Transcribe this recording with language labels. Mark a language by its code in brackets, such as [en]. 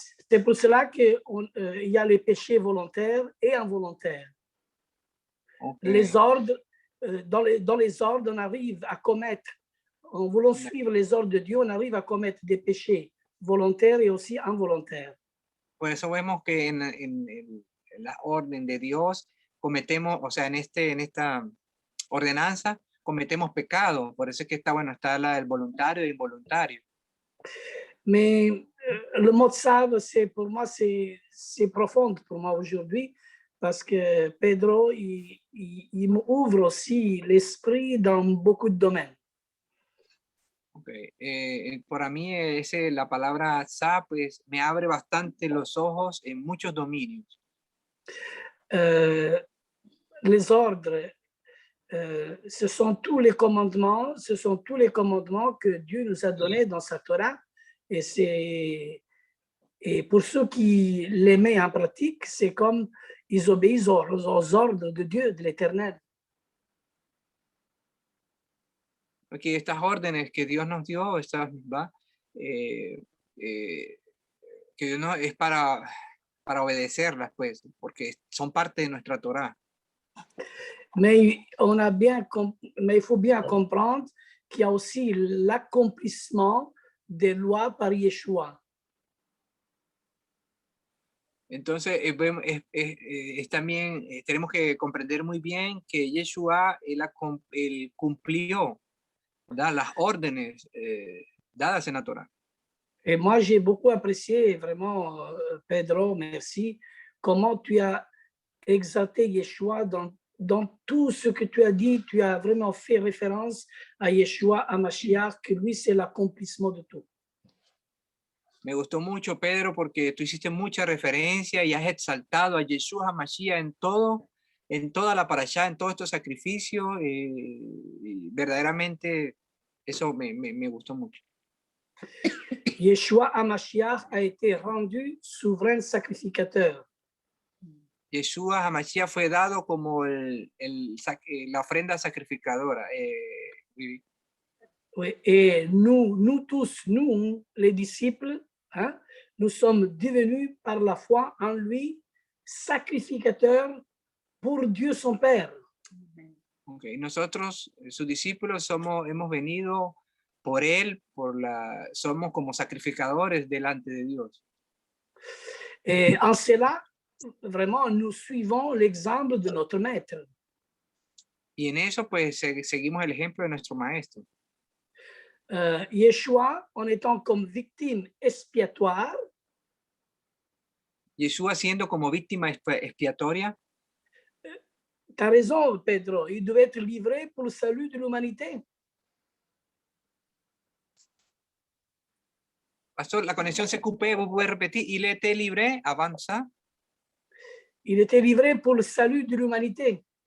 [fr] C'est pour cela qu'il y a les péchés volontaires et involontaires. Okay. Les ordres, dans les ordres, on arrive à commettre, en voulant suivre les ordres de Dieu, on arrive à commettre des péchés volontaires y aussi involontaires. [es] Por eso vemos que en la orden de Dios cometemos, o sea, en esta ordenanza cometemos pecado. Por eso es que está el voluntario e involuntario. [fr] Mais le mot Tzav, pour moi, c'est profond pour moi aujourd'hui, parce que Pedro, il m'ouvre aussi l'esprit dans beaucoup de domaines. Okay. [es] Para mí la palabra Tzav pues, me abre bastante los ojos en muchos dominios. [fr] Les ordres, ce sont tous les commandements que Dieu nous a donnés dans sa Torah, et pour ceux qui les mettent en pratique, c'est comme ils obéissent aux ordres de Dieu, de l'Éternel. [es] Porque estas órdenes que Dios nos dio, que no es para obedecerlas, pues, porque son parte de nuestra Torah. [fr] Mais il faut bien comprendre qu'il y a aussi l'accomplissement des lois par Yeshua. [es] Entonces, es también, tenemos que comprender muy bien que Yeshua, él cumplió, ¿verdad?, las órdenes dadas en la Torah. [fr] Et moi, j'ai beaucoup apprécié vraiment, Pedro, merci, comment tu as exalté Yeshua dans tout ce que tu as dit. Tu as vraiment fait référence à Yeshua, à Mashiach, que lui, c'est l'accomplissement de tout. [es] Me gustó mucho, Pedro, porque tú hiciste mucha referencia y has exaltado a Yeshua HaMashiach en toda la parashá, en todos estos sacrificios. Y verdaderamente eso me gustó mucho. [fr] Yeshua HaMashiach a été rendu souverain sacrificateur. [es] Yeshua HaMashiach fue dado como la ofrenda sacrificadora. Vivi. [fr] Oui, et nous tous, nous, les disciples, hein, nous sommes devenus par la foi en lui sacrificateurs pour Dieu son Père. Okay. [es] Nosotros, sus discípulos, hemos venido por él, somos como sacrificadores delante de Dios. [fr] Et en cela, vraiment, nous suivons l'exemple de notre maître. [es] Y en eso, pues, seguimos el ejemplo de nuestro maestro. [fr] Yeshua, en étant comme victime expiatoire, [es] Yeshua siendo como víctima expiatoria. [fr] tu as raison, Pedro, il devait être livré pour le salut de l'humanité. [es] Pastor, la conexión se coupé, vos podés repetir. Il était livré, avanza. [fr] Il était livré pour le salut de l'humanité.